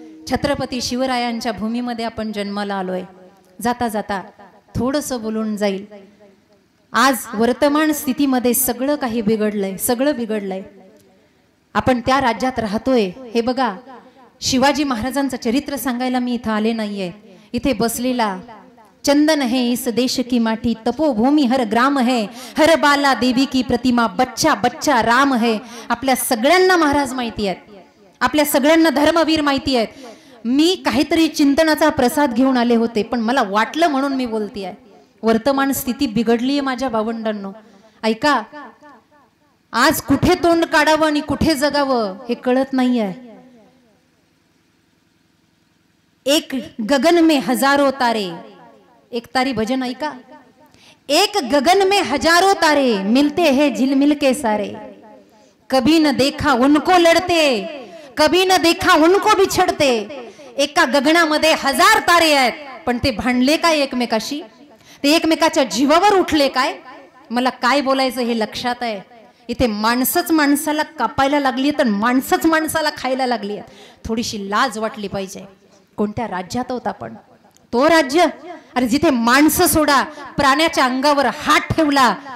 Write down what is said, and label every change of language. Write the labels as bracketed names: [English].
[Marathi] छत्रपती शिवरायांच्या भूमीमध्ये आपण जन्माला आलोय. जाता जाता थोडंसं बोलून जाईल. आज वर्तमान स्थितीमध्ये सगळं काही बिघडलंय, सगळं बिघडलंय. आपण त्या राज्यात राहतोय. हे बघा, शिवाजी महाराजांचं चरित्र सांगायला मी इथं आले नाहीये. इथे बसलेला [Hindi] चंदन है इस देश की माटी, तपोभूमि हर ग्राम है, हर बाला देवी की प्रतिमा, बच्चा बच्चा राम है. [Marathi] आपल्या सगळ्यांना महाराज माहिती आहेत, आपल्या सगळ्यांना धर्मवीर माहिती आहेत. मी काहीतरी चिंतनाचा प्रसाद घेऊन आले होते, पण मला वाटलं म्हणून मी बोलतेय. वर्तमान स्थिती बिघडलीये माझ्या भावंडांनो. ऐका, आज कुठे तोंड काढावं आणि कुठे जगावं हे कळत नाहीये. [Hindi] एक गगन में हजारों तारे, [Marathi] एक तारी भजन ऐका, [Hindi] एक गगन में हजारों तारे मिलते हैं झिलमिल के सारे, कभी न देखा उनको लड़ते, कभी न देखा उनको बिछड़ते. [Marathi] एका गगनामध्ये हजार तारे आहेत, पण ते भांडले काय एकमेकाशी, ते एकमेकाच्या जीवावर उठले काय. मला काय बोलायचं हे लक्षात आहे. इथे माणसंच माणसाला कापायला लागली, तर माणसंच माणसाला खायला लागली. थोडीशी लाज वाटली पाहिजे. कोणत्या राज्यात होता आपण, तो राज्य अरे जिथे माणसं सोडा, प्राण्याच्या अंगावर हात ठेवला.